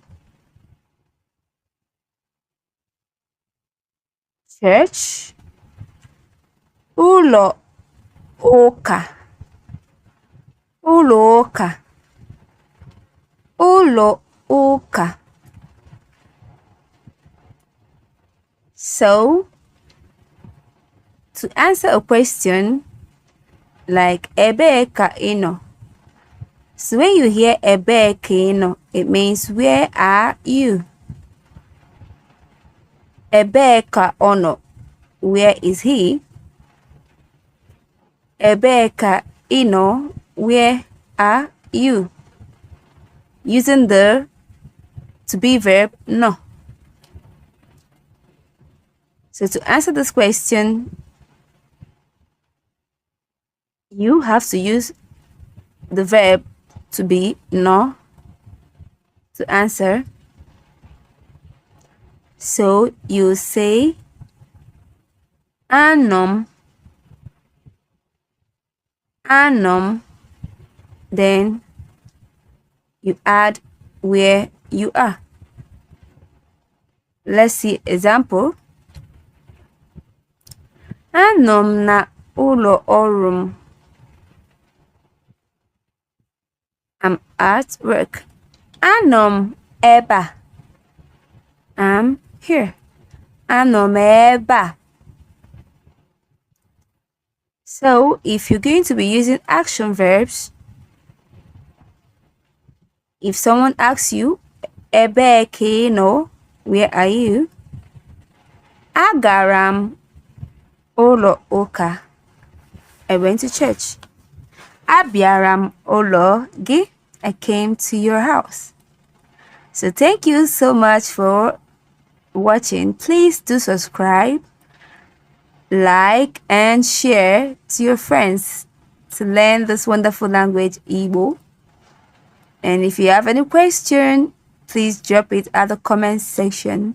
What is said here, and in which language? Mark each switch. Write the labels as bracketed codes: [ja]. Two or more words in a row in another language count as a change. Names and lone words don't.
[ig] Church, ụlọ ụka. Ụlọ ụka. Ụlọ ụka. [en] So, to answer a question like [ig] ebee ka ị nọ? [en] So when you hear [ig] ebee ka ị nọ, [en] it means where are you? [ig] Ebee ka ọ nọ? [en] Where is he? [ig] Ebee ka ị nọ? [en] Where are you? Using the to be verb no. So to answer this question, you have to use the verb to be no to answer. So you say [ig] anọ m, [en] then you add where you are. Let's see example. [ig] Anọ m na ụlọ ọrụ m. [en] I'm at work. [ig] Anọ m ebe a. [en] I'm here. [ig] Anọ m ebe a. [en] So, if you're going to be using action verbs, if someone asks you, [ig] ebee ka ị nọ? [en] Where are you? [ig] Agara m ụlọ ụka. [en] I went to church. [ig] Abịara m ụlọ gị. [en] I came to your house. So thank you so much for watching. Please do subscribe, like, and share to your friends to learn this wonderful language, Igbo. And if you have any question, please drop it at the comment section.